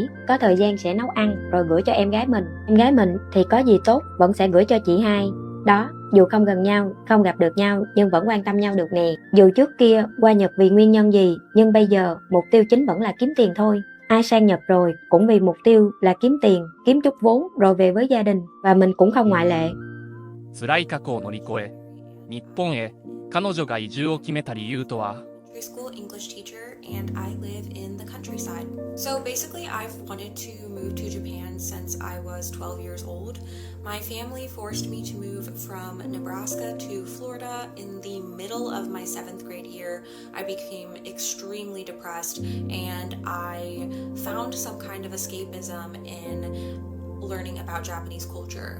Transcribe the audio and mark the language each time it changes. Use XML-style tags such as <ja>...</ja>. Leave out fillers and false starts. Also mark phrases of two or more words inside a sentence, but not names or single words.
<vi>Có thời gian sẽ nấu ăn, rồi gửi cho em gái mình. Em gái mình thì có gì tốt, vẫn sẽ gửi cho chị hai. Đó, dù không gần nhau, không gặp được nhau, nhưng vẫn quan tâm nhau được nè. Dù trước kia qua Nhật vì nguyên nhân gì, nhưng bây giờ mục tiêu chính vẫn là kiếm tiền thôi. Ai sang Nhật rồi cũng vì mục tiêu là kiếm tiền, kiếm chút vốn rồi về với gia đình, và mình cũng không ngoại lệ.</vi> <ja>辛い過去を乗り越え、日本へ彼女が移住を決めた理由とは。</ja> <en>School English teacher and I live in the countryside. So basically I've wanted to move to Japan since I was 12 years old. My family forced me to move from Nebraska to Florida in the middle of my 7th grade year. I became extremely depressed and I found some kind of escapism in learning about Japanese culture.</en>